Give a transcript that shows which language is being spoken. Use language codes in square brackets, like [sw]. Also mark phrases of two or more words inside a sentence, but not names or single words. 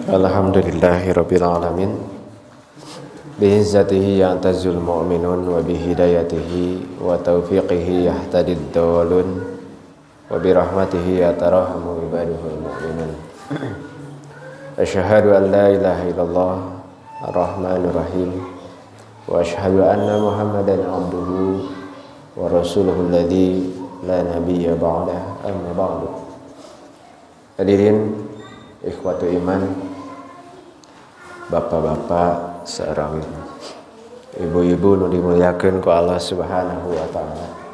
[ar] الحمد لله رب العالمين. بعزته يعتز المؤمنون وبهدايته وتوفيقه يهتدي الضالون وبرحمته يتراحم عباده المؤمنون. أشهد أن لا إله إلا الله الرحمن الرحيم وأشهد أن محمدا عبده ورسوله الذي لا نبي بعده، أما بعد. حاضرين إخوة الإيمان, [su] bapak-bapak sareng ibu-ibu nu dimuliakeun ku Allah [ar] سبحانه وتعالى.